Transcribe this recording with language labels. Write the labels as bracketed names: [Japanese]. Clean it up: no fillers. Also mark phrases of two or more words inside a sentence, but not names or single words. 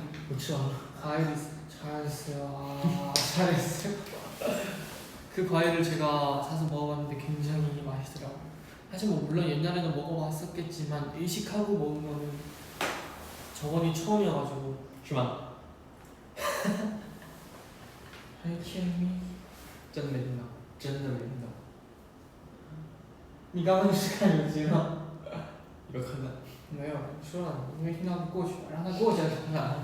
[Korean] 그쵸. 잘했어요. 그 과일을 제가 사서 먹어봤는데 굉장히 맛있더라고요. 사실 뭐 물론 옛날에는 먹어봤었겠지만 의식하고 먹은 거는 저번이 처음이어가지고. [Chinese] 是吗？真的没听到，真的没听到。你刚刚是看手机吗？有可能。没有，说了你没听到就过去了，让它过去了看看。